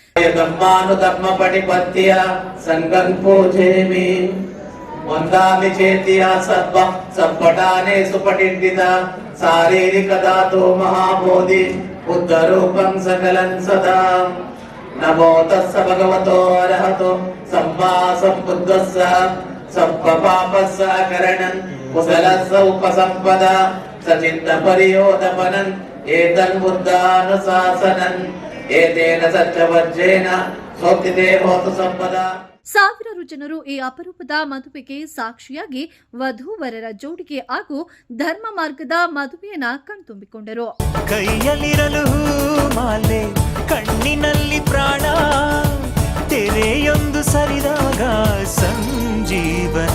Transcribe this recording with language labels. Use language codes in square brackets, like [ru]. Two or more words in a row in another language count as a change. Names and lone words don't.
[pi] नमो तस्स भगवतो अरहतो सम्मा सम्बुद्धस्स सब्ब पापस्स करणं कुशलस्स उपसम्पदा सचित्त परियोदपनन् एतन् बुद्धानुशासनन् एतेन सत्यवज्रेण सोक्तिते होतु सम्पदा. [kn] ಸಾವಿರಾರು ಜನರು ಈ ಅಪರೂಪದ ಮದುವೆಗೆ ಸಾಕ್ಷಿಯಾಗಿ ವಧೂವರರ ಜೋಡಿಗೆ ಹಾಗೂ ಧರ್ಮ ಮಾರ್ಗದ ಮದುವೆಯನ್ನ ಕಣ್ತುಂಬಿಕೊಂಡರು. ಕೈಯಲ್ಲಿರಲು ಮಾಲೆ, ಕಣ್ಣಿನಲ್ಲಿ ಪ್ರಾಣ, ತೆರೆಯೊಂದು ಸರಿದಾಗ ಸಂಜೀವನ.